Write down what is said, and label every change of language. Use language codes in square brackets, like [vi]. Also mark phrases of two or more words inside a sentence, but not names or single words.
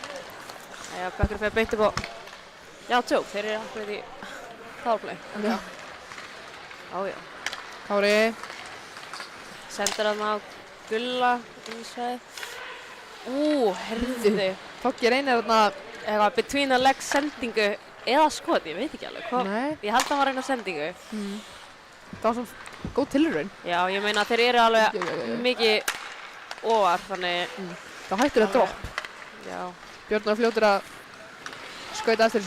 [is] Já, Bekkur fyrir beint upp á. Já, tjók, þeir eru akkurat í powerplay. Já. Já. Kári. Sendir hann á Gulla, innsæð. Heyrðu. Tóki reynir þarna. Eitthvað [en] between the legs [is] sendingu eða skot, ég veit ekki alveg hvað. Nei. Ég held að hann var að reyna sendingu. Það var svona góð tilraun. Já, ég meina þeir eru alveg Já. mikið ofar, þannig. Það hættur að dropp. Já. Björn var fljótur að skauta eftir þessu.